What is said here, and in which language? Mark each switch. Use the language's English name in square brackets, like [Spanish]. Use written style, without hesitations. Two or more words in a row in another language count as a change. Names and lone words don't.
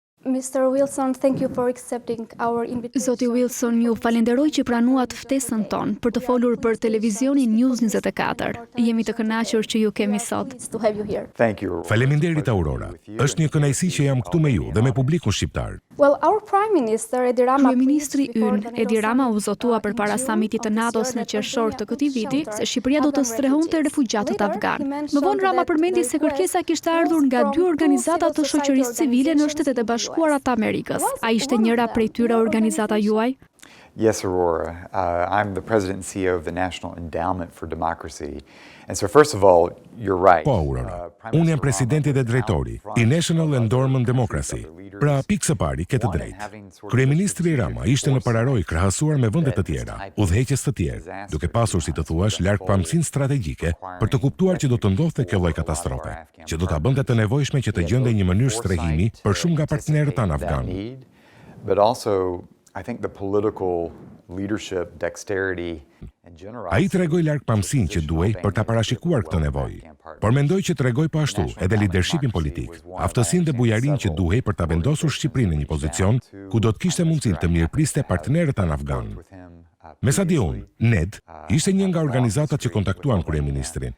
[English] Mr. Wilson, thank you for accepting our invitation. [Albanian] Zoti Wilson, ju falenderoj që pranuat ftesën tonë për të folur për televizionin News 24. Jemi të kënaqur që ju kemi sot. [English] To have you here. Thank you. [Albanian] Faleminderit Aurora. Është një kënaqësi që jam këtu me ju dhe me publikun shqiptar. [English] Well, our Prime Minister Edi Rama. [Albanian] Kryeministri ynë Edi Rama u zotua përpara samitit të NATO-s në qershor të këtij viti se Shqipëria do të strehonte refugjatët afgan. Më vonë Rama përmendi se kërkesa kishte ardhur nga 2 organizata të shoqërisë civile në Shtetet e Bashkuara të Amerikës. A ishte njëra prej tyre organizata juaj? [English] Yes, Aurora. I'm the President and CEO of the National Endowment for Democracy. And so first of all, you're right. [Albanian] Po, Aurora. Unë jam presidenti dhe drejtori i National Endowment Democracy. Pra, pikë së pari ke të drejtë. Kryeministri Rama ishte në pararoj krahasuar me vende të tjera, udhëheqës të tjerë, duke pasur si të thuash largpamësinë strategjike për të kuptuar që do të ndodhte kjo lloj katastrofe, që do ta bënte të nevojshme që të gjendej një mënyrë strehimi për shumë nga partnerët tanë afganë. [English] But also, I think the political leadership, dexterity and generosity. [Albanian] Ai tregoi largpamësinë që duhej për ta parashikuar këtë nevojë. Por mendoj që tregoi po ashtu edhe leadershipin politik, aftësinë dhe bujarinë që duhej për ta vendosur Shqipërinë në një pozicion ku do të kishte mundësinë të mirëpriste partnerët tanë afganë. Me sa di unë, NED ishte një nga organizatat që kontaktuan kryeministrin.